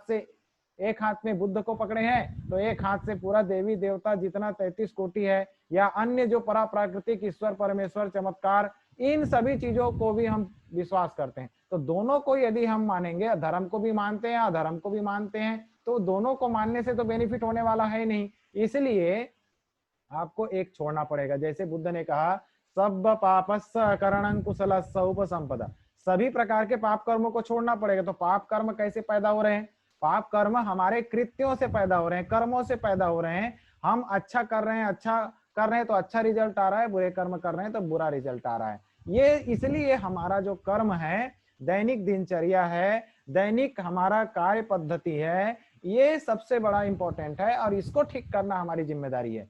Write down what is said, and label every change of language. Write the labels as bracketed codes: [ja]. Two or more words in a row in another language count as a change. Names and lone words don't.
[hi] एक हाथ में बुद्ध को पकड़े हैं तो एक हाथ से पूरा देवी देवता जितना 33 कोटि है या अन्य जो परा प्राकृतिक ईश्वर परमेश्वर चमत्कार, इन सभी चीजों को भी हम विश्वास करते हैं। तो दोनों को यदि हम मानेंगे, धर्म को भी मानते हैं अधर्म को भी मानते हैं, तो दोनों को मानने से तो बेनिफिट होने वाला है नहीं। इसलिए आपको एक छोड़ना पड़ेगा। जैसे बुद्ध ने कहा, [pi] सब पापस्य करणं कुशलस्य उपसंपदा, [hi] सभी प्रकार के पाप कर्मों को छोड़ना पड़ेगा। तो पाप कर्म कैसे पैदा हो रहे हैं? पाप कर्म हमारे कृत्यों से पैदा हो रहे हैं, कर्मों से पैदा हो रहे हैं। हम अच्छा कर रहे हैं तो अच्छा रिजल्ट आ रहा है, बुरे कर्म कर रहे हैं तो बुरा रिजल्ट आ रहा है। ये इसलिए हमारा जो कर्म है, दैनिक दिनचर्या है, दैनिक हमारा कार्य पद्धति है, ये सबसे बड़ा इंपॉर्टेंट है और इसको ठीक करना हमारी जिम्मेदारी है।